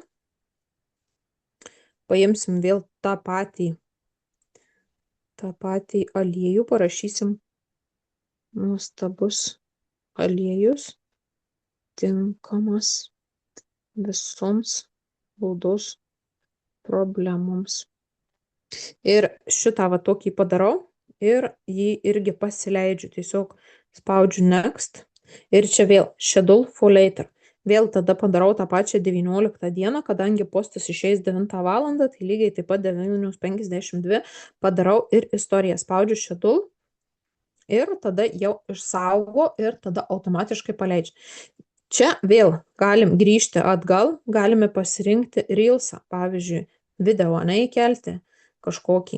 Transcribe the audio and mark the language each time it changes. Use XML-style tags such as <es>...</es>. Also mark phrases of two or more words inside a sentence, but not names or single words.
<lt>Paimsim vėl tą patį aliejų, parašysim nuostabus aliejus, tinkamas visoms odos problemoms. Ir šitą tokį padarau ir jį irgi pasileidžiu, tiesiog spaudžiu next ir čia vėl</lt> <en>schedule for later.</en> <lt>Vėl tada padarau tą pačią 19 dieną, kadangi postas išeis 9 valandą, tai lygiai taip pat 9:52 padarau ir istoriją, spaudžiu schedule ir tada jau išsaugo ir tada automatiškai paleidžia. Čia vėl galim grįžti atgal, galime pasirinkti reelsą, pavyzdžiui, video įkelti, kažkokį.</lt>